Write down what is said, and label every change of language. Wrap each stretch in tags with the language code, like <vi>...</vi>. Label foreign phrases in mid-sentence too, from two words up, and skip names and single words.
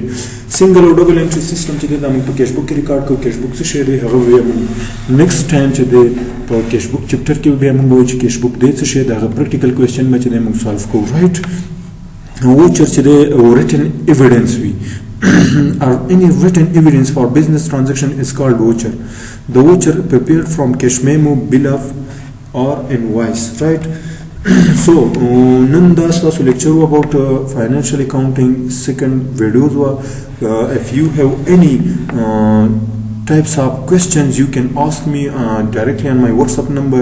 <en>Single or double entry system</en> <ps>چې دا موږ په</ps> <en>cash book</en> <ps>کې ریکارډ کوو.</ps> <en>cash book</en> <ps>څه شی دی هغه وایو</ps> <en>next time</en> <ps>چې د په</ps> <en>cash book</en> <ps>چپټر کې بیا موږ وایو چې</ps> <en>cash book</en> <ps>دی څه شی دی هغه</ps> <en>practical question</en> <ps>به چې موږ solve کوو right.</ps> <en>voucher</en> <ps>چې دی</ps> <en>written evidence وي or any written evidence for business transaction is called voucher. The voucher prepared from cash memo, bill of or invoice right. So none das was lecture about financial accounting second videos if you have any types of questions you can ask me directly on my WhatsApp number.</en>